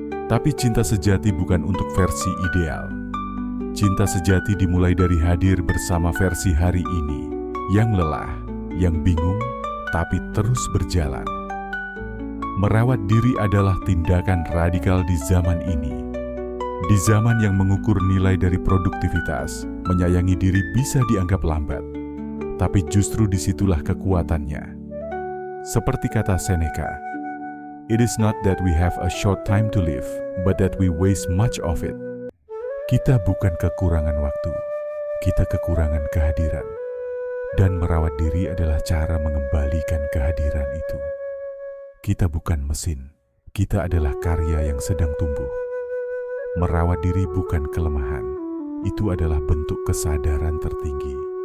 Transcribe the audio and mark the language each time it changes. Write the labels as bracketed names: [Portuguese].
[Indonesian] Tapi cinta sejati bukan untuk versi ideal. Cinta sejati dimulai dari hadir bersama versi hari ini, yang lelah, yang bingung, tapi terus berjalan. Merawat diri adalah tindakan radikal di zaman ini. Di zaman yang mengukur nilai dari produktivitas, menyayangi diri bisa dianggap lambat. Tapi justru disitulah kekuatannya. Seperti kata Seneca, [English] "It is not that we have a short time to live, but that we waste much of it." [Indonesian] Kita bukan kekurangan waktu, kita kekurangan kehadiran. Dan merawat diri adalah cara mengembalikan kehadiran itu. Kita bukan mesin, kita adalah karya yang sedang tumbuh. Merawat diri bukan kelemahan, itu adalah bentuk kesadaran tertinggi.